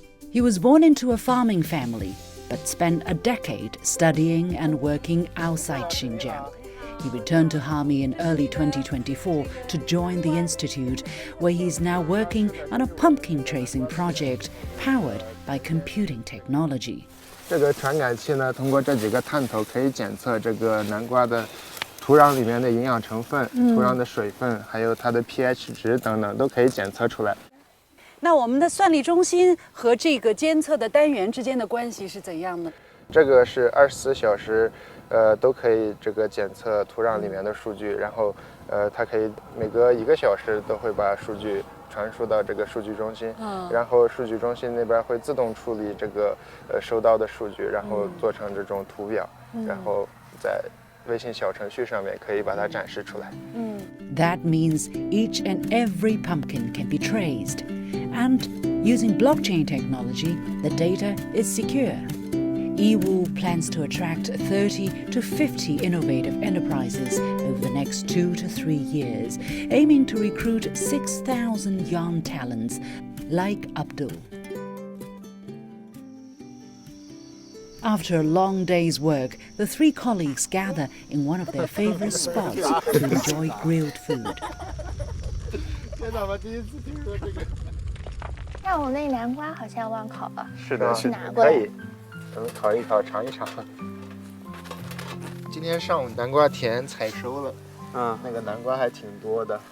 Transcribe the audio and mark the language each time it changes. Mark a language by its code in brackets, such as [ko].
[en] He was born into a farming family, but spent a decade studying and working outside Xinjiang. He returned to Hami in early 2024 to join the institute, where he is now working on a pumpkin tracing project powered by computing technology. [zh] 这个传感器呢，通过这几个探头可以检测这个南瓜的土壤里面的营养成分、土壤的水分，还有它的 pH 值等等，都可以检测出来。那我们的算力中心和这个监测的单元之间的关系是怎样的？这个是24小时，都可以这个检测土壤里面的数据，然后它可以每隔1个小时都会把数据传输到这个数据中心，然后数据中心那边会自动处理这个收到的数据，然后做成这种图表，然后在微信小程序上面可以把它展示出来。 [en] That means each and every pumpkin can be traced. And using blockchain technology, the data is secure. Yiwu plans to attract 30 to 50 innovative enterprises over the next 2 to 3 years, aiming to recruit 6,000 young talents like Abdul. After a long day's work, the 3 colleagues gather in one of their favorite spots to enjoy grilled food. [zh] 上午那南瓜好像忘烤了，是的，去拿过来。可以，烤一烤，尝一尝。今天上午南瓜田采收了，那个南瓜还挺多的，